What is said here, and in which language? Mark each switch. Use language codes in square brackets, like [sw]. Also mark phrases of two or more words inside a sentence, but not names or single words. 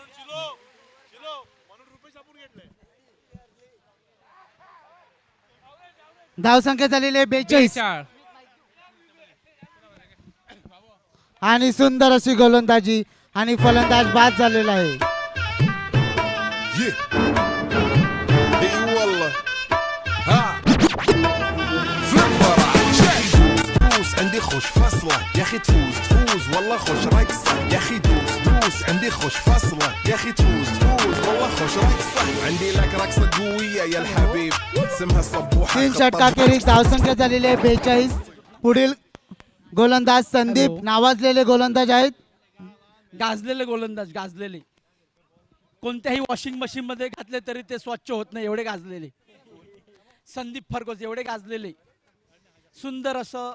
[mr] धाव संख्या झालेली आहे 42. 42. आणि सुंदर अशी गोलंदाजी आणि फलंदाज बाद झालेला आहे. [en] Yeah. [ar] اي والله ها فليبر دوس عندي خوش فاصلة يا اخي تفوز والله خوش رقصة يا اخي دوس عندي خوش فاصلة يا اخي تفوز والله خوش رقصة عندي لك رقصة قوية يا الحبيب اسمها صبوحة [mr] 3 षटकाखेरीज धाव संख्या झालेली आहे 42. पुढील गोलंदाज संदीप नावाजलेले गोलंदाज आहेत. गाजलेले गोलंदाज गाजलेले कोणत्याही [en] washing machine [mr] मध्ये घातले तरी ते स्वच्छ होत नाही एवढे गाजलेले संदीप फर्गोस एवढे गाजलेले सुंदर असं